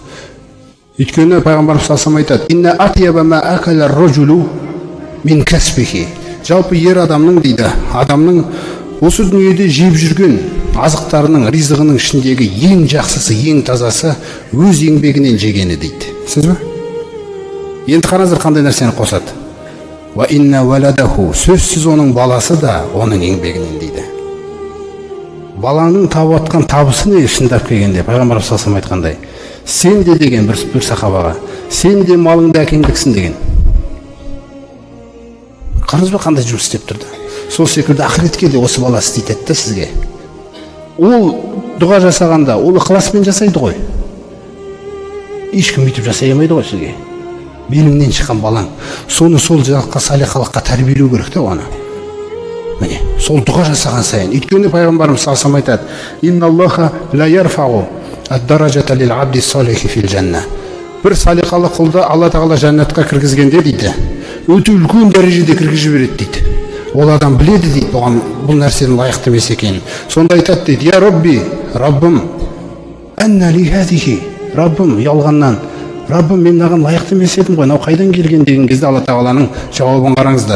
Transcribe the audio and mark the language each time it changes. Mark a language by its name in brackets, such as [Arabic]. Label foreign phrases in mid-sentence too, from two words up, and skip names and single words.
[Kazakh] Өйткені пайғамбарымыз салсам айтады, [Arabic] إن أطيب ما أكل الرجل من كسبه. [Kazakh] Жалпы ер адамның дейді, адамның осы дүниеде жеп жүрген азықтарының, ризығының ішіндегі ең жақсысы, ең тазасы өз еңбегінен жегені дейді. Сіз бе? Енді қараңыздар қандай нәрсені қосады. [Arabic] وإن ولده, [Kazakh] сөзсіз оның баласы да оның еңбегінен дейді. Баланың тауып атқан табысы не шындап келгенде, пайғамбар салсам айтқандай, сен де деген бір сахабаға, сен де малыңды әкеңдіксің деген. Қарыңыз ба қандай жұмыс істеп тұрды. Сол секілді ақыретке де осы бала істейтеді да сізге. Ол дұға жасағанда, ол ықыласпен жасайды ғой. Ешкім бүйтіп жасай алмайды ғой сізге. Беліңнен шыққан балаң. Соны сол жаққа, салиқалыққа тәрбиелеу керек те оны. Міне, сол дұға жасаған сайын. Өйткені пайғамбарымыз салсам айтады, [Arabic] إن الله ليرفع الدرجة للعبد الصالح في الجنة. [Kazakh] Бір салиқалы құлды Алла тағала жәннатқа кіргізгенде дейді, өте үлкен дәрежеде кіргізіп береді дейді. Ол адам біледі дейді, оған бұл нәрсенің лайықты емес екенін. Сонда айтады дейді, [Arabic] يا ربي, [Kazakh] Раббым, [Arabic] أنى لي هذه, [Kazakh] Раббым, ұялғаннан, Раббым, мен маған лайықты емес едім ғой, мынау қайдан келген деген кезде Алла тағаланың жауабын қараңыздар.